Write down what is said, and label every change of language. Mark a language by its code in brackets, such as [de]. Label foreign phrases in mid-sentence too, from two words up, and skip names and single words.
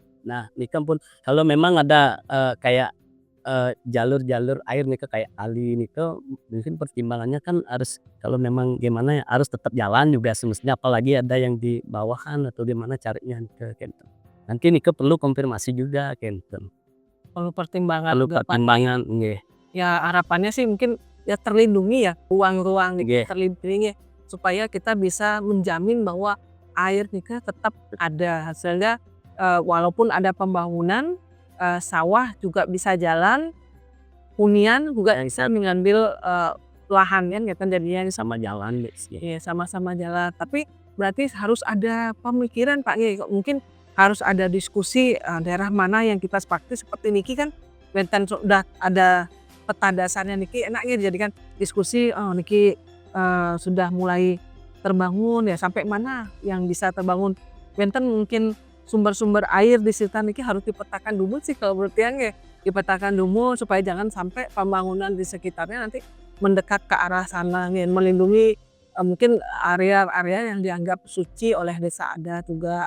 [id] nah nika pun kalau memang ada kayak jalur-jalur air nika kayak kali nika mungkin pertimbangannya kan harus kalau memang gimana ya harus tetap jalan juga semestinya, apalagi ada yang di bawahan atau di mana carinya [ban] nika kenten. [id] Nanti nika perlu konfirmasi juga kenten. Perlu pertimbangan Perlu juga Pak. pertimbangan nggih. Ya harapannya sih mungkin ya terlindungi ya ruang-ruang Nggih. terlindungi supaya kita bisa menjamin bahwa air nika tetap ada hasilnya, walaupun ada pembangunan sawah juga bisa jalan, hunian juga bisa mengambil lahan kan gitu jadinya Sama jalan guys. ya sama-sama jalan. Tapi berarti harus ada pemikiran Pak Nggih, mungkin harus ada diskusi daerah mana yang kita sepakati seperti niki kan benten sudah ada peta dasarnya niki enaknya dijadikan diskusi niki sudah mulai terbangun ya sampai mana yang bisa terbangun. Benten mungkin sumber-sumber air di sekitar niki harus dipetakan dulu sih kalau menurut yang ya dipetakan dulu supaya jangan sampai pembangunan di sekitarnya nanti mendekat ke arah sana ya, melindungi mungkin area-area yang dianggap suci oleh desa adat juga.